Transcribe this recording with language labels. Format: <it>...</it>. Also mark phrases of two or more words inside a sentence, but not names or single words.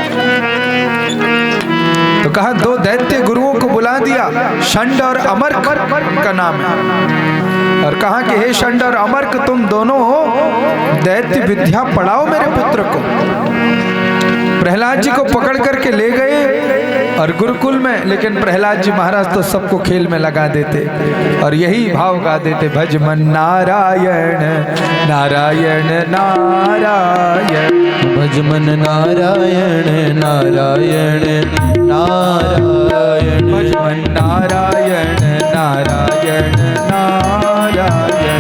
<hi>तो कहा दो दैत्य गुरुओं को बुला दिया, षंड और अमर्क का नाम है, और कहा कि हे षंड और अमर्क, तुम दोनों दैत्य विद्या पढ़ाओ मेरे पुत्र को। प्रहलाद जी को पकड़ करके ले गए और गुरुकुल में, लेकिन प्रहलाद जी महाराज तो सबको खेल में लगा देते और यही भाव गा देते, भज मन नारायण नारायण नारायण, भज मन नारायण नारायण नारायण, भज मन नारायण नारायण नारायण,</hi>